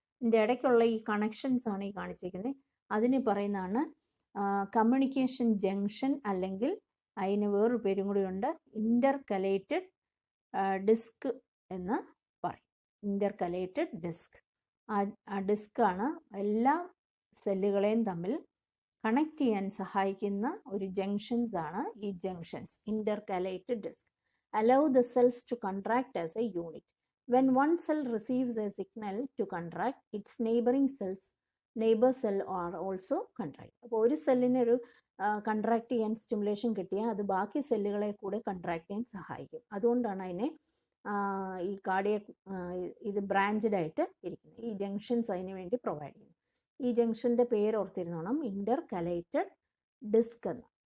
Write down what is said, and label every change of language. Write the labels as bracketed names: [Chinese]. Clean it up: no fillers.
[Malayalam] ഇതിൻ്റെ ഇടയ്ക്കുള്ള ഈ കണക്ഷൻസ് ആണ് ഈ കാണിച്ചിരിക്കുന്നത്. അതിന് പറയുന്നതാണ് കമ്മ്യൂണിക്കേഷൻ ജംഗ്ഷൻ, അല്ലെങ്കിൽ അതിന് വേറൊരു പേരും കൂടി ഉണ്ട്, ഇന്റർകലേറ്റഡ് ഡിസ്ക് എന്ന് പറയും. Intercalated disk. ആ ഡിസ്ക്കാണ് എല്ലാ സെല്ലുകളെയും തമ്മിൽ കണക്ട് ചെയ്യാൻ സഹായിക്കുന്ന ഒരു ജംഗ്ഷൻസ് ആണ് ഈ junctions. [English] Intercalated disc allow the cells to contract as a unit. When one cell receives a signal to contract, its neighbor cell are also contract. [Malayalam] അപ്പോൾ ഒരു സെല്ലിന് ഒരു കൺട്രാക്ട് ചെയ്യാൻ സ്റ്റിമുലേഷൻ കിട്ടിയാൽ അത് ബാക്കി സെല്ലുകളെ കൂടെ കൺട്രാക്ട് ചെയ്യാൻ സഹായിക്കും. അതുകൊണ്ടാണ് അതിനെ ഈ കാർഡിയക് ഇത് ബ്രാഞ്ചഡ് ആയിട്ട് ഇരിക്കുന്നത്. ഈ ജംഗ്ഷൻസ് അതിന് വേണ്ടി പ്രൊവൈഡ് ചെയ്യുന്നു. ഈ ജംഗ്ഷൻ്റെ പേര് ഓർത്തിരുന്നോണം, ഇൻ്റർകലേറ്റഡ് ഡിസ്ക് എന്ന്.